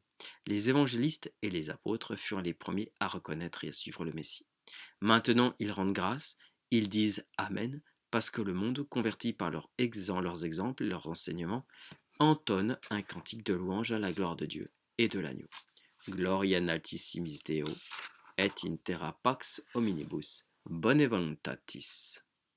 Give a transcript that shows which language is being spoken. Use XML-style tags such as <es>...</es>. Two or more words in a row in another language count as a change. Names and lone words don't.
<fr>Les évangélistes et les apôtres furent les premiers à reconnaître et à suivre le Messie. Maintenant, ils rendent grâce, ils disent Amen, parce que le monde, converti par leurs exemples et leurs enseignements, entonne un cantique de louange à la gloire de Dieu et de l'agneau.</fr> <la>Gloria in altissimis Deo, et in terra pax hominibus, bone voluntatis.</la>